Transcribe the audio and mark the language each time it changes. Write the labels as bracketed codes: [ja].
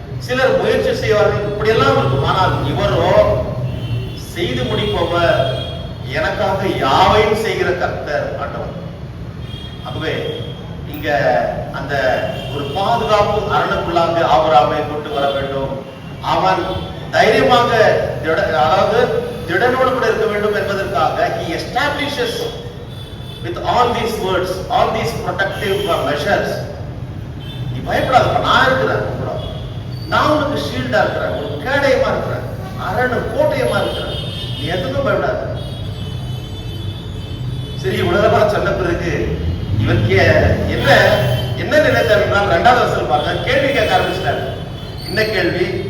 [ta] சிலர் முயற்சி செய்வார்கள், இப்படியெல்லாம் இருக்கும். ஆனால் இவரோ செய்து முடிப்பவர், எனக்காக யாவையும் செய்கிற கர்த்தர் ஆண்டவர். ஆகவே இங்க அந்த ஒரு பாதுகாப்பு அரணுக்குள்ளாக ஆபிரகாமை கொண்டு வர வேண்டும். அவன் தைரியமாக அதாவது திடனோடு கூட இருக்க வேண்டும் என்பதற்காக [en] he establishes with all these words, all these protective measures. [ta] நீ பயப்படாத, நான் இருக்கிறேன் கூட, நான் உனக்கு ஷீல்டா இருக்கிறேன், ஒரு கேடயமா இருக்கிறேன், அரணு கோட்டையமா இருக்கிறேன், நீ எதுக்கும் பயப்படாத. சரி, உலகமா சொன்ன பிறகு இவருக்கு என்ன நினைத்தார் என்றால், 2வது வசனம் பாருங்க, கேள்வி கேட்க ஆரம்பிச்சிட்டார். என்ன கேள்வி?